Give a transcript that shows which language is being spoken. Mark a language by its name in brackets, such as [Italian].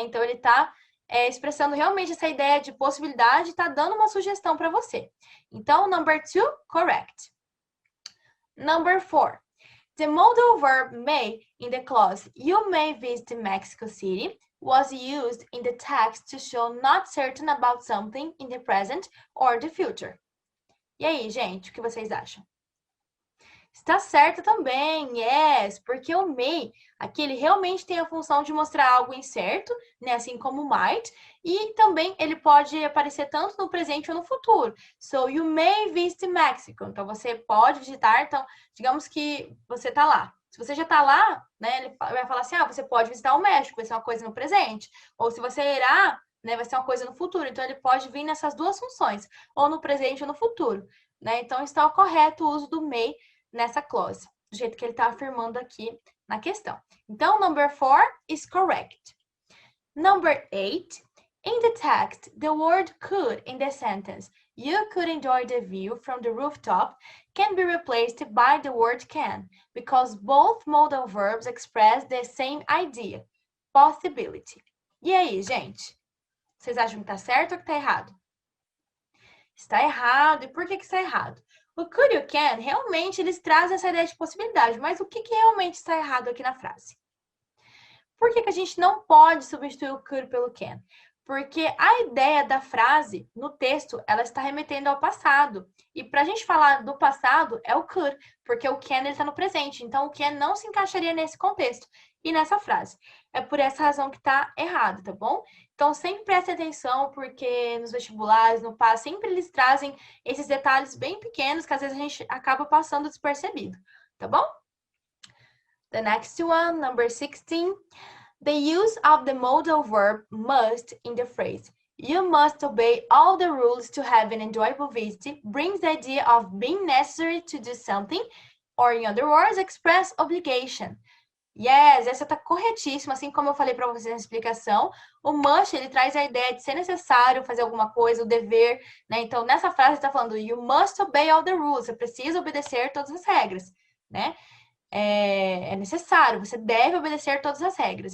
[Portuguese] Então, ele está expressando realmente essa ideia de possibilidade, está dando uma sugestão para você. Então, [English] number 2, correct. Number 4. The modal verb may in the clause you may visit Mexico City was used in the text to show not certain about something in the present or the future. [Portuguese] E aí, gente, o que vocês acham? Está certo também, [English] yes, [Portuguese] porque o may, aqui ele realmente tem a função de mostrar algo incerto, né, assim como o might, e também ele pode aparecer tanto no presente ou no futuro. [English] So, you may visit Mexico. [Portuguese] Então, você pode visitar, então, digamos que você está lá. Se você já está lá, né, ele vai falar assim, você pode visitar o México, vai ser uma coisa no presente. Ou se você irá, né, vai ser uma coisa no futuro. Então, ele pode vir nessas duas funções, ou no presente ou no futuro, né? Então, está correto o uso do may nessa clause, do jeito que ele está afirmando aqui na questão. Então, [English] number 4 is correct. Number 8, In the text, the word could in the sentence, you could enjoy the view from the rooftop, can be replaced by the word can, because both modal verbs express the same idea, possibility. [Portuguese] E aí, gente? Vocês acham que tá certo ou que tá errado? Está errado. E por que está errado? O could e o can, realmente, eles trazem essa ideia de possibilidade, mas o que realmente está errado aqui na frase? Por que a gente não pode substituir o could pelo can? Porque a ideia da frase, no texto, ela está remetendo ao passado. E para a gente falar do passado, é o could, porque o can está no presente. Então, o can não se encaixaria nesse contexto e nessa frase. É por essa razão que está errado, tá bom? Então, sempre preste atenção, porque nos vestibulares, no PAS, sempre eles trazem esses detalhes bem pequenos que às vezes a gente acaba passando despercebido, tá bom? [English] The next one, number 16. The use of the modal verb must in the phrase, you must obey all the rules to have an enjoyable visit, brings the idea of being necessary to do something, or in other words, express obligation. Yes, [Portuguese] essa tá corretíssima, assim como eu falei para vocês na explicação. O must, ele traz a ideia de ser necessário fazer alguma coisa, o dever, né? Então, nessa frase está falando, [English] you must obey all the rules, [Portuguese] você precisa obedecer todas as regras, né? É necessário, você deve obedecer todas as regras.